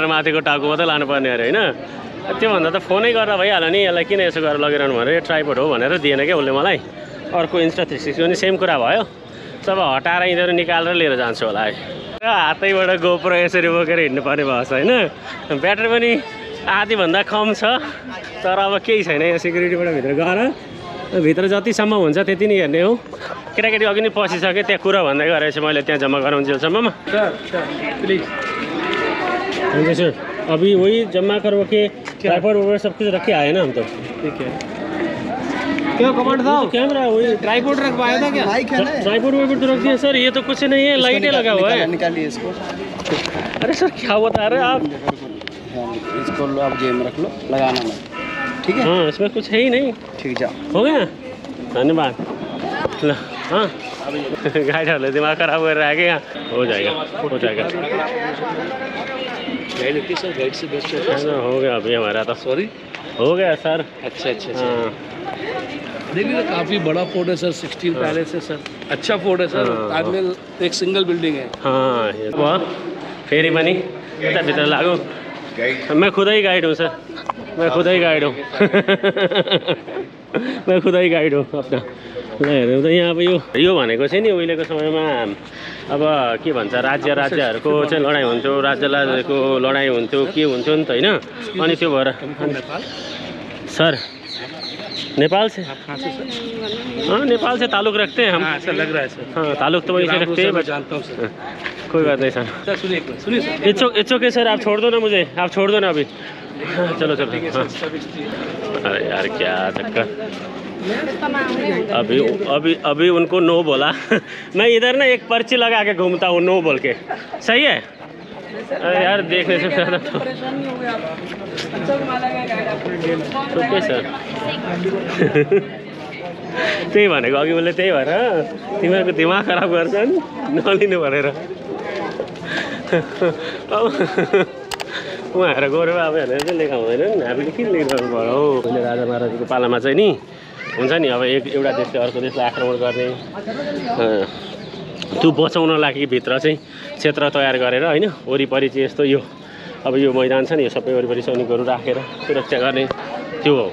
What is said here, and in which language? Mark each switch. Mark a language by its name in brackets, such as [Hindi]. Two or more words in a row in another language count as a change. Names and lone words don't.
[Nepali] माथिको टाउको मात्रै लानुपर्ने अरे हैन त्योभन्दा त फोनै गरेर भइहाल्यो नि यसलाई किन यसो गरेर लगिरहनु भनेर ट्राइपोड हो भनेर दिएन क्या उसले मलाई अर्को Insta360 पनि सेम कुरा भयो सब हटाएर यिनीहरू निकालेर लिएर जान्छु होला है हातैबाट गोप्रो यसरी बोकेर हिँड्नु पर्ने भएको छ होइन। ब्याट्री पनि आधीभन्दा कम छ तर अब केही छैन। यहाँ सिक्युरिटीबाट भित्र गएर भित्र जतिसम्म हुन्छ त्यति नै हेर्ने हो। केटाकेटी अघि नै पसिसकेँ त्यहाँ कुरा भन्दै गरेको छु मैले त्यहाँ जम्मा गराउन्जेलसम्ममा। [Hindi] हुन्छ सर अभी वही जमा करवा के ट्राइपॉड वगैरह सब कुछ रखे आए ना हम तो। ठीक है क्या कमांड था? कैमरा वही ट्राइपॉड रखवाया था क्या? माइक है ना, ट्राइपॉड वगैरह तो रख दिया सर। ये तो कुछ नहीं है, लाइटें लगा हुआ है। निकालिए इसको। अरे सर क्या बता रहे हैं आप? हाँ, इसको लो आप जेब में रख लो, लगाना मत, ठीक है? हाँ इसमें कुछ है ही नहीं। ठीक जाओ। हो गया [Nepali] धन्यवाद। ल हाँ गाइडहरूले दिमाग खराब गरेर आएको यहाँ। [Hindi] हो जाएगा हो जाएगा। गाइड होती सर, गाइड से बेस्ट है। हो गया अभी हमारा तो। सॉरी हो गया सर। अच्छा अच्छा हाँ देखिए काफ़ी बड़ा फोर्ट है सर, 16 पैलेस है सर, अच्छा फोर्ट है सर। हाँ। ताजमहल एक [English] single building [Hindi] है। [Nepali] हाँ अब फेरि पनि यताभित्र लागौँ। [Hindi] मैं खुद ही गाइड हूँ सर, मैं खुद ही गाइड हूँ। मैं खुद ही गाइड हूँ अपना। [Nepali] ल हेर्नु त यहाँ अब यो भनेको चाहिँ नि उहिलेको समयमा अब के भन्छ राज्यहरूको चाहिँ लडाइँ हुन्थ्यो, राज्यको लडाइँ हुन्थ्यो, के हुन्थ्यो नि त होइन। अनि त्यो भएर [Hindi] सर नेपाल से हाँ नेपाल से ताल्लुक रखते हैं हम। ऐसा लग रहा है सर। हाँ ताल्लुक तो वहीं से रखते हैं। मैं जानता हूँ सर। कोई बात नहीं सर। सर सुनिए सुनिए सर। [English] it's okay [Hindi] सर, आप छोड़ दो ना मुझे, आप छोड़ दो ना अभी। हाँ, चलो चलो हाँ। अरे यार क्या चक्कर। अभी अभी अभी उनको नो बोला। मैं इधर ना एक पर्ची लगा के घूमता हूँ नो बोल के। सही है। अरे यार देखने से ज़्यादा तो ओके सर। [Nepali] त्यही भनेको अघि उसले त्यही भएर तिमीहरूको दिमाग खराब गर्छन् नलिनु भनेर। उहाँहरू गएर अब हेरेर चाहिँ लेखा हुँदैन। हामीले किन लेख्नु पर्यो हौ। अहिले राजा महाराजाको पालामा चाहिँ नि हुन्छ नि अब एउटा देशले अर्को देशलाई आक्रमण गर्ने त्यो बचाउन लागि भित्र चाहिँ क्षेत्र तयार गरेर होइन वरिपरि चाहिँ यस्तो यो अब यो मैदान छ नि यो सबै वरिपरि सैनिकहरू राखेर सुरक्षा गर्ने त्यो हो।